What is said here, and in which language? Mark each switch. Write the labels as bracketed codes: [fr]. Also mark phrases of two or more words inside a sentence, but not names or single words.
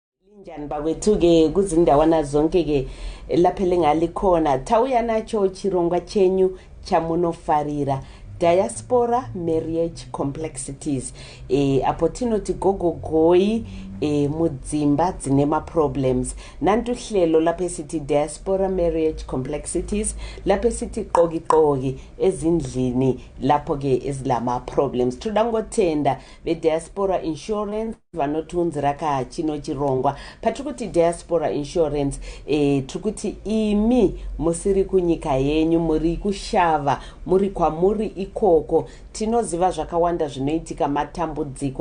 [nd] Njani bakwethu-ke kuzindawana zonke-ke lapho elingalikhona [sn] tawuya nacho chirongwa chenyu chamunofarira [en] Diaspora marriage complexities [sn] apo tinoti gogogoyi mudzimba dzine ma-problems [nd] nantu hlelo lapho esithi [sn] Diaspora [en] marriage complexities [nd] lapho esithi qoki ezindlini lapho-ke ezilama-problems [sn] toda ngotenda be- [en] Diaspora insurance [sn] vanotunzira chino chirongwa patikuti [en] Diaspora insurance [sn] tikuti imi musiri kunyika yenyu muri kushava muri kwamuri ikoko tinoziva zvakawanda zvinoitika matambudziko